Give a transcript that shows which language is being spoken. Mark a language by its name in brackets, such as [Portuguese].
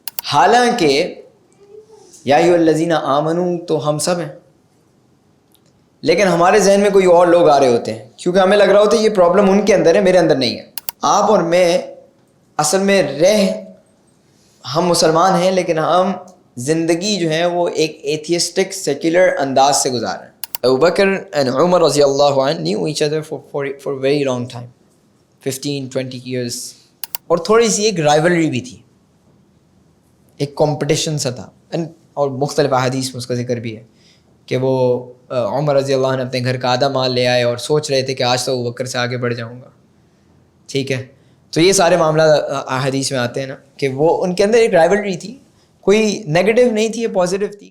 [Urdu] حالانکہ [Arabic] یا ایھا الذین آمنو [Urdu] تو ہم سب ہیں، لیکن ہمارے ذہن میں کوئی اور لوگ آ رہے ہوتے ہیں، کیونکہ ہمیں لگ رہا ہوتا ہے یہ پرابلم ان کے اندر ہے، میرے اندر نہیں ہے. آپ اور میں اصل میں ہم مسلمان ہیں، لیکن ہم زندگی جو ہے وہ ایک ایتھیسٹک سیکولر انداز سے گزار رہے ہیں. [English] Abu Bakr and Umar رضی اللہ عنہ knew each other for a very long time, 15-20 years. [Urdu] اور تھوڑی سی ایک رائیولری بھی تھی، ایک کمپٹیشن سا تھا. اور مختلف احادیث میں اس کا ذکر بھی ہے کہ وہ عمر رضی اللہ عنہ اپنے گھر کا آدھا مال لے آئے اور سوچ رہے تھے کہ آج تو ابو بکر سے آگے بڑھ جاؤں گا. ٹھیک ہے، تو یہ سارے معاملات احادیث میں آتے ہیں نا کہ وہ ان کے اندر ایک رائیولری تھی، کوئی نیگیٹو نہیں تھی، یہ پازیٹیو تھی.